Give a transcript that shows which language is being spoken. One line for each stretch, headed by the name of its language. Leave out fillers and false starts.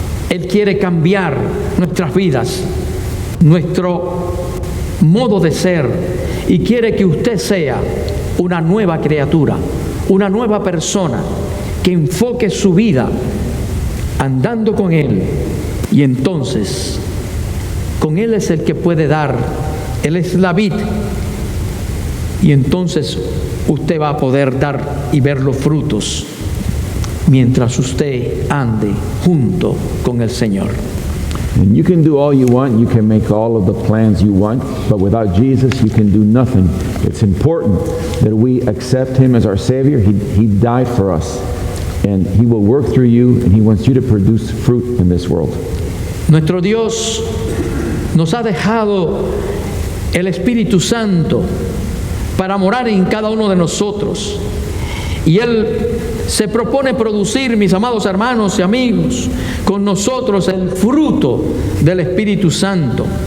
Spanish: Él quiere cambiar nuestras vidas, nuestro modo de ser, y quiere que usted sea una nueva criatura, una nueva persona que enfoque su vida andando con Él, y entonces con Él es el que puede dar Él es la vid. Y entonces usted va a poder dar y ver los frutos mientras usted ande junto con el Señor.
English: And you can do all you want, you can make all of the plans you want, but without Jesus you can do nothing. It's important that we accept Him as our Savior. He died for us, and He will work through you, and He wants you to produce fruit in this world.
Spanish: Nuestro Dios nos ha dejado el Espíritu Santo para morar en cada uno de nosotros. Y Él se propone producir, mis amados hermanos y amigos, con nosotros el fruto del Espíritu Santo.